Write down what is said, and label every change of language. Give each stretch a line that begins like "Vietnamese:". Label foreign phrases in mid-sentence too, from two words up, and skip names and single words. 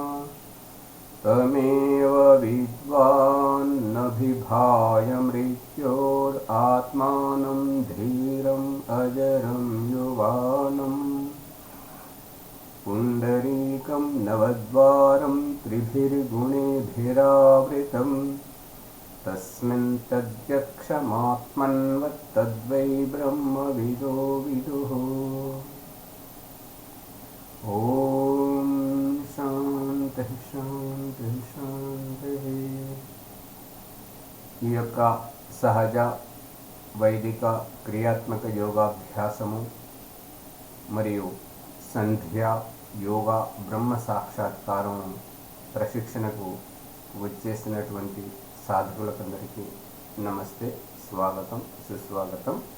Sanskrit: तमेव विद्वान् न बिभाय मृत्योरात्मानं धीरम् अजरं युवानम् पुण्डरीकं नवद्वारं त्रिभिर्गुणेभिरावृतं तस्मिन् तद्यक्षमात्मन्वत्तद्वै ब्रह्मविदो विदुः। ఓం శాంతి శాంతి శాంతి।
Telugu: ఈ యొక్క సహజ వైదిక క్రియాత్మక యోగాభ్యాసము మరియు సంధ్య యోగా బ్రహ్మ సాక్షాత్కారం ప్రశిక్షణకు వచ్చేసినటువంటి సాధకులకందరికీ నమస్తే, స్వాగతం, సుస్వాగతం।